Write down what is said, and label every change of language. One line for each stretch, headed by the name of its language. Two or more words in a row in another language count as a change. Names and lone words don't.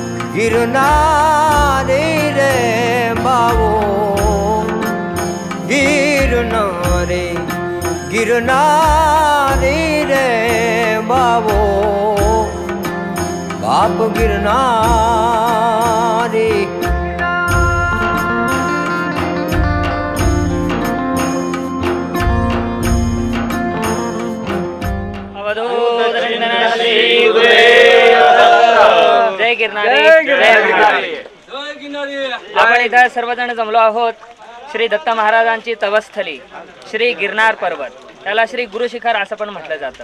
Gujarati: ગિરનારી રે બાવો ગિરનારી ગિરનારી રે બાવો બાપ ગિરનારી
Marathi: जय गिरनारी आपण इथं सर्वजण जमलो आहोत श्री दत्त महाराजांची तपस्थली श्री गिरनार पर्वत, त्याला श्री गुरुशिखर असं पण म्हटलं जातं.